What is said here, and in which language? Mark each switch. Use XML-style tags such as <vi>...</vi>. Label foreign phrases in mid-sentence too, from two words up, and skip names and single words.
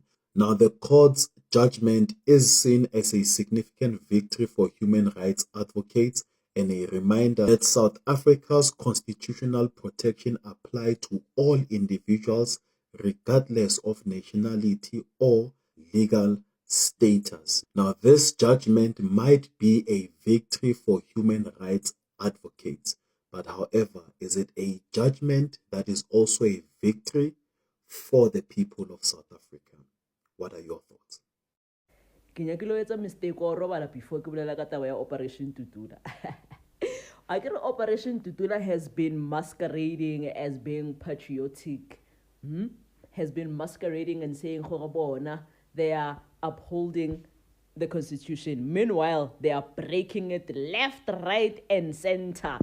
<en>Now, the court's judgment is seen as a significant victory for human rights advocates and a reminder that South Africa's constitutional protection apply to all individuals regardless of nationality or legal status. Now, this judgment might be a victory for human rights advocates, but however, is it a judgment that is also a victory for the people of South Africa? What are your thoughts?</en> <st>Ke nyakile ho etsa mistake wa robala before ke bolela ka taba ya Operation Dudula.</st> <en>I get Operation Dudula has been masquerading as being patriotic, has been masquerading and saying bona they are upholding the constitution. Meanwhile, they are breaking it left, right, and center.</en>